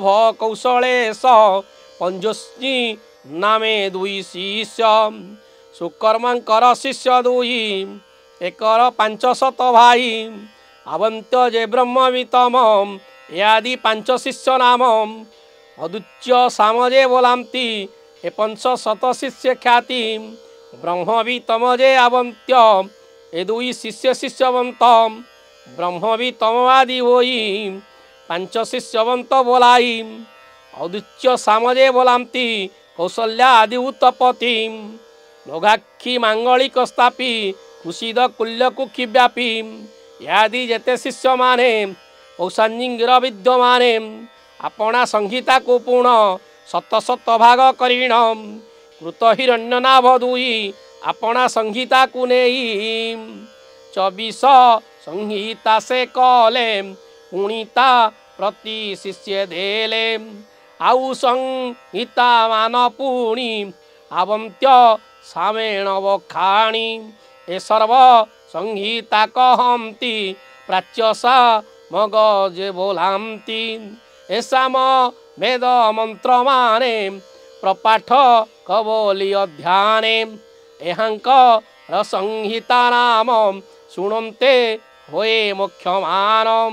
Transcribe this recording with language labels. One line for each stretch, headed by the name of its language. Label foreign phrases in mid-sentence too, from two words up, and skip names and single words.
Odia: କୌଶଳେଶ ପଞ୍ଜସ୍ନୀ ନାମେ ଦୁଇ ଶିଷ୍ୟ ସୁକର୍ମାଙ୍କର ଶିଷ୍ୟ ଦୁଇ ଏକର 500 ଭାଇ ଆବନ୍ତ୍ୟ ଜେ ବ୍ରହ୍ମବିତମ ଯାଦି 5 ଶିଷ୍ୟ ନାମ ଅଦୁଚ୍ୟ ସାମ ଜେ ବୋଲାନ୍ତି ଏ 500 ଶିଷ୍ୟ ଖ୍ୟାତି ବ୍ରହ୍ମବିତମ ଜେ ଆବନ୍ତ୍ୟ ଏ ଦୁଇ ଶିଷ୍ୟ ଶିଷ୍ୟବନ୍ତ ବ୍ରହ୍ମ ଭି ତମବାଦୀ ହୋଇ ପାଞ୍ଚ ଶିଷ୍ୟବନ୍ତ ବୋଲାଇ ଔଦିଚ୍ୟ ସାମଜେ ବୋଲାନ୍ତି କୌଶଲ୍ୟା ଆଦି ଉତ୍ତପତି ଲୋଗାକ୍ଷୀ ମାଙ୍ଗଳିକ ସ୍ଥାପି କୁଶୀଦ କୁଲ୍ୟ କୁକ୍ଷୀ ବ୍ୟାପି ଯାଦି ଜେତେ ଶିଷ୍ୟ ମାନେ କୌଶାଞ୍ଜିଙ୍ଗିର ବିଦ୍ୟମାନେ ଅପନା ସଂହିତା କୋ ପୂର୍ଣ୍ଣ ସତ ସତ ଭାଗ କରିଣ କୃତ ହିରଣ୍ୟ ନାଭ ଦୁଇ ଅପନା ସଂହିତା କୋ ନେଇ 24 ସଂହିତା ସେ କଲେ ପୁଣିତା ପ୍ରତି ଶିଷ୍ୟ ଦେଲେ ଆଉ ସଂହିତା ମାନ ପୁଣି ଆବନ୍ତ୍ୟ ସାମେଣ ବଖାଣି ଏ ସର୍ବ ସଂହିତା କହନ୍ତି ପ୍ରାଚ୍ୟସା ମଗଜେ ବୋଲାନ୍ତି ଏସାମ ବେଦ ମନ୍ତ୍ର ମାନେ ପ୍ରପାଠ କବୋଲି ଅଧ୍ୟାନେ ଏହାଙ୍କ ସଂହିତା ନାମ ଶୁଣନ୍ତେ ହୋଏ ମୁଖ୍ୟମାନ